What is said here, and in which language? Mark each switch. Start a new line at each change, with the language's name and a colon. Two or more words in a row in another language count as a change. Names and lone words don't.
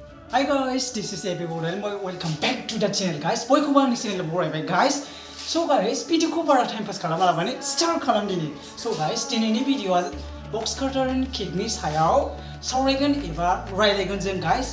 English: Hi guys, this is Bodoland. Welcome back to the channel, guys.
Bodo: Boy ko bang ni channel borai guys.
English: So guys,
Bodo: video ko bara
English: time pass
Bodo: kalama labani start kalam dini.
English: So guys,
Bodo: dinini video a Boxcutter and kickni sayau sauraigan eba railagan जों guys.